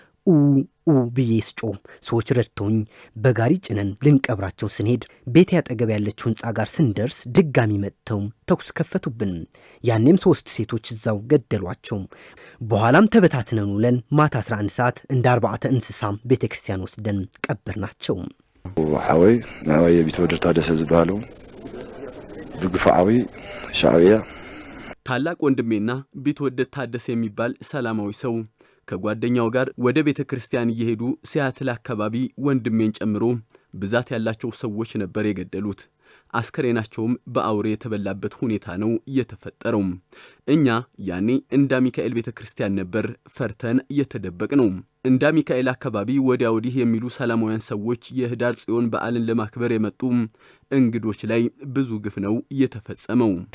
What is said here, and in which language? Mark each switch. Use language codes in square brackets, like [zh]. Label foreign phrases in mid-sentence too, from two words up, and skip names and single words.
[am] ብዬ ስጮ ሰዎች ረድተውኝ በጋሪ ጭነን ልንቀብራቸው ስንሄድ ቤት ያጠገብ ያለችው ህንጻ ጋር ስንደርስ ድጋሚ መጥተው ተኩስ ከፈቱብን። ያኔም 3 ሴቶች እዛው ገደሏቸው። በኋላም ተበታትነን ውለን ማታ 11 ሰዓት እንደ 40 እንስሳ ቤተክርስቲያን ወስደን ቀበርናቸው። [ti] ሓወይ ናባየ ቢትወደር ታደሰ ዝባሉ ብግፋዊ ሻዕቢያ [am] ታላቅ ወንድሜና ቢትወደር ታደሰ የሚባል ሰላማዊ ሰው ከጓደኛው ጋር ወደ ቤተክርስቲያን እየሄዱ ሲያትል አካባቢ ወንድሜን ጨምሮ ብዛት ያላቸው ሰዎች ነበር የገደሉት። አስከሬናቸውም በአውሬ የተበላበት ሁኔታ ነው የተፈጠረው። እኛ ያኔ እንዳ ሚካኤል ቤተክርስቲያን ነበር ፈርተን የተደበቅነው። እንዳ ሚካኤል አካባቢ ወዲያ ወዲህ የሚሉ ሰላማውያን ሰዎች የህዳር ጽዮን በዓልን ለማክበር የመጡ እንግዶች ላይ ብዙ ግፍ ነው የተፈጸመው።